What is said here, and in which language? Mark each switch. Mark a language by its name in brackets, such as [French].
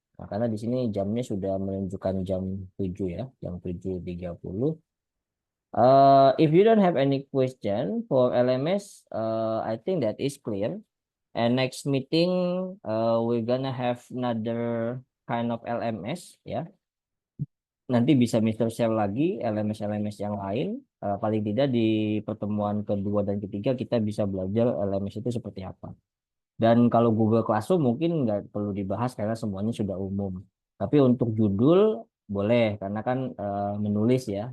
[Indonesian] Nah, karena di sini jamnya sudah menunjukkan jam 7 ya, jam 7.30. [English] If you don't have any question for LMS, I think that is clear. And next meeting, we're gonna have another kind of LMS ya. [Indonesian] Nanti bisa Mister share lagi LMS-LMS yang lain. Paling tidak di pertemuan kedua dan ketiga kita bisa belajar LMS itu seperti apa. Dan kalau Google Classroom mungkin nggak perlu dibahas karena semuanya sudah umum. Tapi untuk judul boleh karena kan menulis ya.